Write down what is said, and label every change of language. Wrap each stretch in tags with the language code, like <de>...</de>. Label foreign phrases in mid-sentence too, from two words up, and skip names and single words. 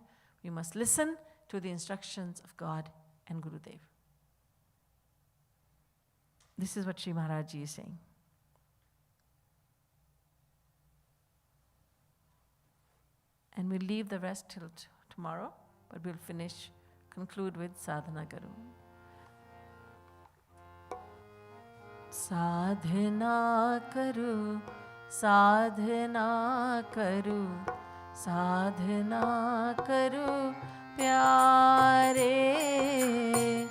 <en>We must listen to the instructions of God and Gurudev. This is what Sri Maharaj Ji is saying. And we'll leave the rest till tomorrow, but we'll conclude with Sadhana Garu.</en> <hi>साधना करु, साधना करु, साधना करु, प्यारे.</hi>